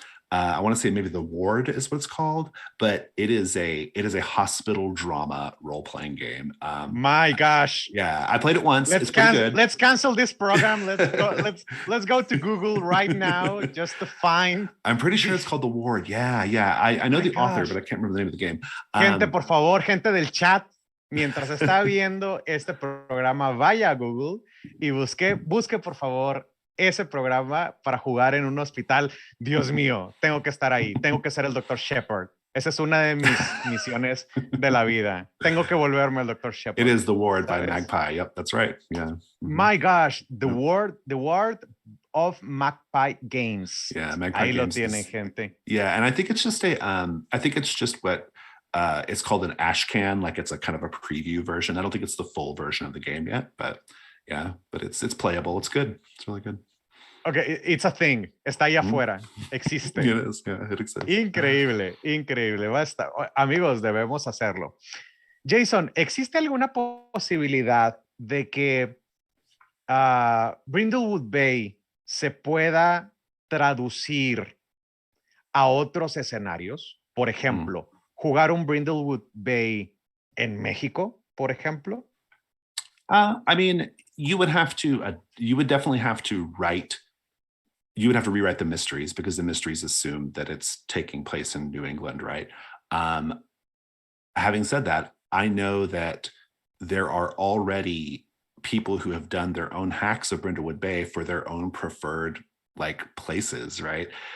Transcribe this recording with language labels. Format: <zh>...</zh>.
<en>I want to say maybe The Ward is what it's called, but it is a hospital drama role-playing game. My gosh. Yeah, I played it once. It's pretty good. Let's cancel this program. Let's go to Google right now just to find. I'm pretty sure it's called The Ward. Yeah. I know the author, but I can't remember the name of the game.</en> <es>Gente, por favor, gente del chat, mientras está viendo este programa, vaya a Google y busque por favor ese programa para jugar en un hospital. Dios mío, tengo que estar ahí. Tengo que ser el Dr. Shepard. Esa es una de mis misiones de la vida. Tengo que volverme el Dr. Shepard.</es> <en>It is The Ward by Magpie. Yep, that's right. Yeah. My gosh, The Ward of Magpie Games. Yeah, Magpie</en> <es>Ahí</es> <en>Games.</en> <es>Lo tienen, gente.</es> <en>Yeah, and I think it's just what it's called an ashcan, like it's a kind of a preview version. I don't think it's the full version of the game yet, but yeah, but it's playable. It's good. It's really good. Okay, it's a thing.</en> <es>Está ahí afuera. Existe.</es> <en>It is. Yeah, it exists.</en> <es>Increíble. Basta. Amigos, debemos hacerlo. Jason, ¿existe alguna posibilidad de que Brindlewood Bay se pueda traducir a otros escenarios? Por ejemplo, jugar un Brindlewood Bay en México, por ejemplo?</es> <en>I mean, you would definitely have to write. You would have to rewrite the mysteries because the mysteries assume that it's taking place in New England, right? Having said that, I know that there are already people who have done their own hacks of Brindlewood Bay for their own preferred like places, right?</en>